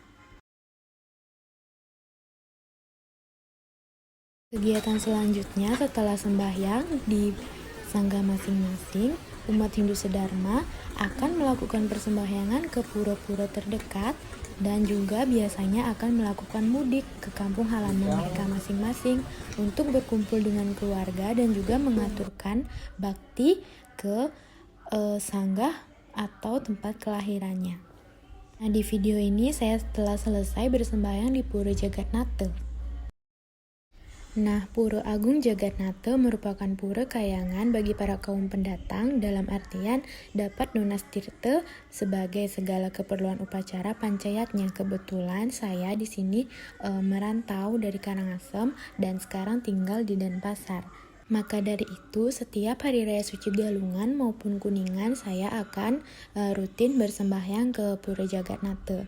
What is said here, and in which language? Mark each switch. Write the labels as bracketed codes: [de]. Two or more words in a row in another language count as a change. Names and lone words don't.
[id] Kegiatan selanjutnya setelah sembahyang di sangga masing-masing, umat Hindu sedharma akan melakukan persembahyangan ke pura-pura terdekat dan juga biasanya akan melakukan mudik ke kampung halaman mereka masing-masing untuk berkumpul dengan keluarga dan juga mengaturkan bakti ke sanggah atau tempat kelahirannya. Nah, di video ini saya telah selesai bersembahyang di Pura Jagatnata. Nah, Pura Agung Jagatnata merupakan pura kayangan bagi para kaum pendatang, dalam artian dapat nunas tirta sebagai segala keperluan upacara pancayatnya. Kebetulan saya di sini merantau dari Karangasem dan sekarang tinggal di Denpasar. Maka dari itu, setiap Hari Raya Suci Galungan maupun Kuningan saya akan rutin bersembahyang ke Pura Jagatnata.